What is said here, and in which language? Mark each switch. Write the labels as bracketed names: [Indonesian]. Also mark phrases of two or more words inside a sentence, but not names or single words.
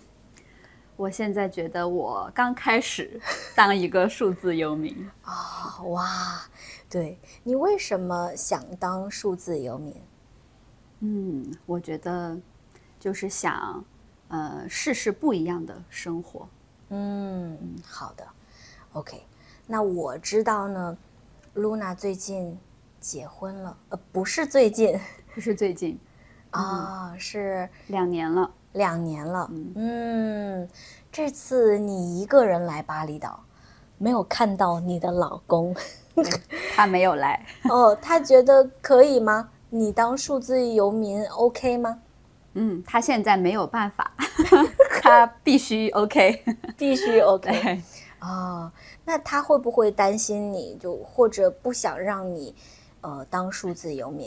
[Chinese] 我現在覺得我剛開始當一個數字游民。哇，對，你為什麼想當數字游民？我覺得就是想試試不一樣的生活。好的 ，OK。那我知道呢，Luna 最近結婚了，不是最近，不是最近，是 2年了。 2年了。这次你一個人來巴厘島，沒有看到你的老公。他沒有來。他覺得可以嗎？你當數字游民 OK 嗎？他現在沒有辦法。他必須 OK。必須 OK。那他會不會擔心你，就或者不想讓你當數字游民？